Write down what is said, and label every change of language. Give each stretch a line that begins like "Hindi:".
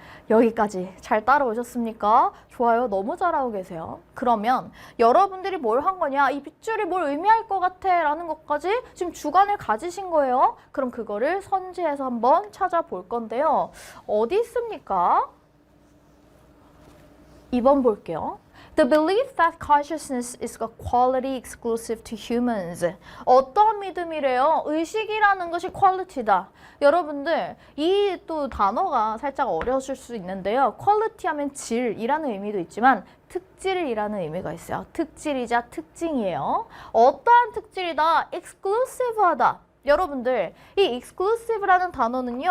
Korean: 여기까지 잘 따라오셨습니까? 좋아요. 너무 잘하고 계세요. 그러면 여러분들이 뭘 한 거냐? 이 밑줄이 뭘 의미할 것 같아? 라는 것까지 지금 주관을 가지신 거예요. 그럼 그거를 선지해서 한번 찾아볼 건데요. 어디 있습니까? 2번 볼게요.
English: The belief that consciousness is a quality exclusive to humans.
Korean: 어떠한 믿음이래요? 의식이라는 것이 퀄리티다. 여러분들 이 또 단어가 살짝 어려우실 수 있는데요. 퀄리티 하면 질이라는 의미도 있지만 특질이라는 의미가 있어요. 특질이자 특징이에요. 어떠한 특질이다? exclusive하다. 여러분들 이 exclusive라는 단어는요.